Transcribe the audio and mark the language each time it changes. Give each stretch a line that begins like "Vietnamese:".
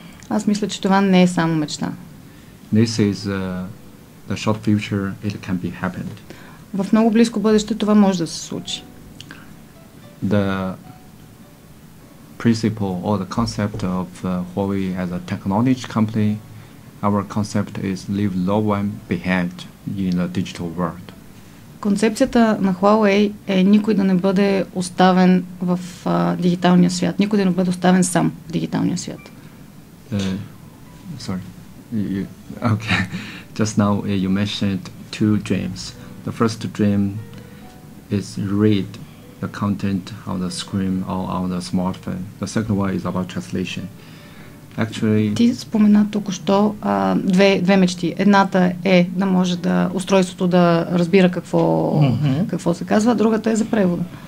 Bulgarian: Аз мисля, че това не е само мечта.
English: This is the short future. It can be happened.
Bulgarian: В много близко бъдеще това може да се случи.
English: The principle or the concept of Huawei as a technology company, our concept is leave no one behind in the digital world.
Bulgarian: Концепцията на Huawei е никой да не бъде оставен в дигиталния свят. Никой да не бъде оставен сам в дигиталния свят.
English: Sorry. Okay. Just now you mentioned two dreams. The first dream is read the content on the screen or on the smartphone. The second one is about translation. Actually,
Bulgarian: ти спомена току-що две мечти. Едната е да може устройството да разбира какво се казва, другата е за превода.